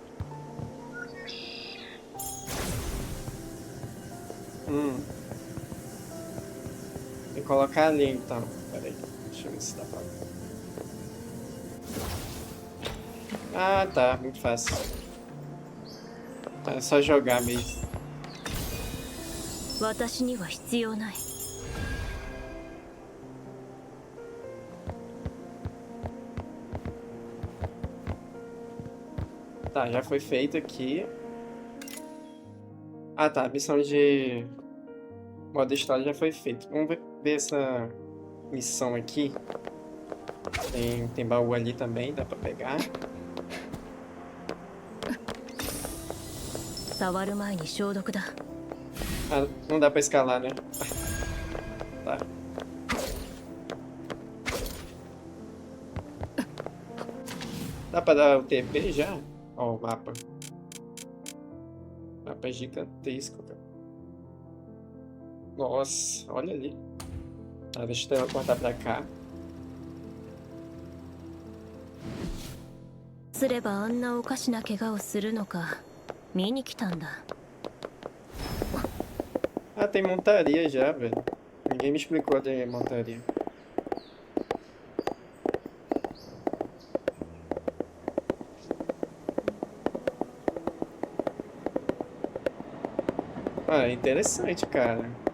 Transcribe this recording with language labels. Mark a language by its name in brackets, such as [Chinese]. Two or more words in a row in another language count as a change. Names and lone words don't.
[Portuguese] Tem que colocar ali então. Pera aí, deixa eu ver se dá pra... Ah, tá, muito fácil. É só jogar mesmo. [Japanese] 私には必要ない。 [Portuguese] Tá, já foi feito aqui. Ah, tá, a missão de modo história já foi feita. Vamos ver essa missão aqui. Tem baú ali também, dá pra pegar. [Japanese] 触る前に消毒だ。 [Portuguese] Ah, não dá pra escalar, né? Tá. Dá pra dar o TP já? Ó, o mapa. O mapa é gigantesco, cara. Nossa, olha ali. Tá, deixa eu teleportar pra cá. [Japanese] すればあんなおかしな怪我をするのか見に来たんだ。 [Portuguese] Ah, tem montaria já, velho. Ninguém me explicou de montaria. Ah, interessante, cara.